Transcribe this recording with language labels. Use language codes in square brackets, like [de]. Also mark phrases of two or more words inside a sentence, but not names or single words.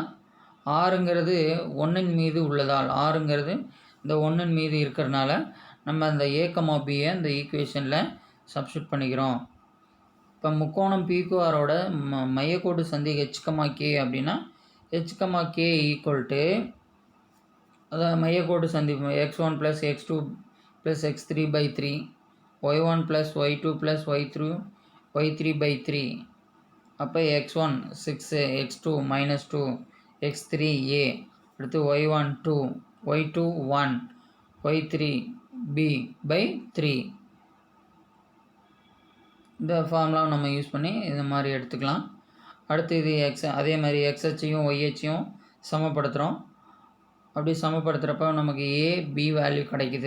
[ta] ஆறுங்கிறது 1ன் மீது உள்ளதால், ஆறுங்கிறது இந்த 1ன் மீது இருக்கிறனால நம்ம அந்த a, bயை இந்த ஈக்குவேஷனில் சப்ஸ்டியூட் பண்ணிக்கிறோம். இப்போ முக்கோணம் PQRோட மையக்கோட்டு சந்தி h, k அப்படின்னா h, k = அதாவது மையக்கோட்டு சந்தி x1 + x2 + x3/3, y1 + y2 + y3/3. அப்போ x1 6, x2 -2, x3 a, அடுத்து y1 2, y2 1, y3 b/3. இந்த ஃபார்முலாவை நம்ம யூஸ் பண்ணி இந்த மாதிரி எடுத்துக்கலாம். அடுத்து இது அதே மாதிரி xஹெச்சையும் yஹெச்சையும் சமப்படுத்துகிறோம். அப்படி சமப்படுத்துகிறப்ப நமக்கு a, b வேல்யூ கிடைக்குது.